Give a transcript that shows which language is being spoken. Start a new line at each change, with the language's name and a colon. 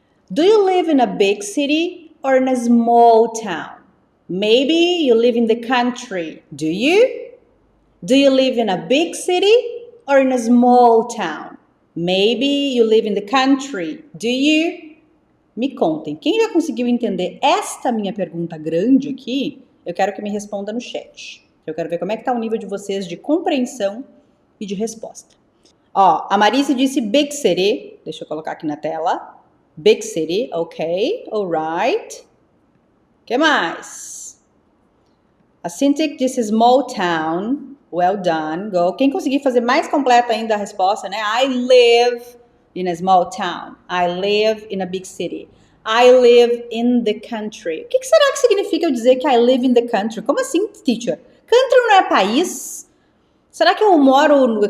English: Do you live in a big city or in a small town? Maybe you live in the country. Do you? Do you live in a big city or in a small town? Maybe you live in the country. Do you?
Portuguese: Me contem, quem já conseguiu entender esta minha pergunta grande aqui, eu quero que me responda no chat. Eu quero ver como é que tá o nível de vocês de compreensão e de resposta. Ó, a Marice disse
English: big city.
Portuguese: Deixa eu colocar aqui na tela.
English: Big city, ok, alright.
Portuguese: O que mais? A Cintiq disse
English: small town. Well done, go.
Portuguese: Quem conseguir fazer mais completa ainda a resposta, né?
English: I live in a small town. I live in a big city. I live in the country.
Portuguese: O que será que significa eu dizer que
English: I live in the country?
Portuguese: Como assim, teacher? Country não é país? Será que eu moro...